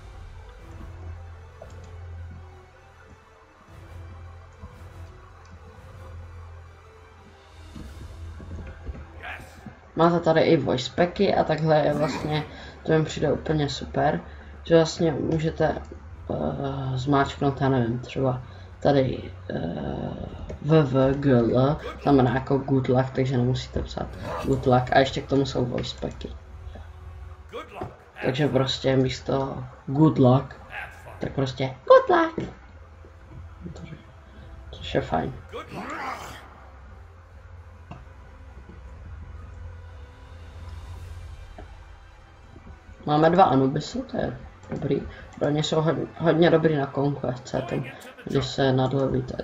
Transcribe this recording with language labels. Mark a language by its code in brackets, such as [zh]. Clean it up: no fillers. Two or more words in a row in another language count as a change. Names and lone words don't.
[cs] Máte tady i [en] voice packy [cs] a takhle je vlastně, to mi přijde úplně super, že vlastně můžete zmáčknout, já nevím, třeba tady VVGL, znamená jako [en] good luck, [cs] takže nemusíte psát [en] good luck [cs] a ještě k tomu jsou [en] voice packy. [cs] Takže prostě místo [en] good luck, [cs] tak prostě [en] good luck. [cs] Což je fajn. Máme 2 Anubisy, to je dobrý. Pro ně jsou hodně dobrý na Conquest, když se nadlevíte.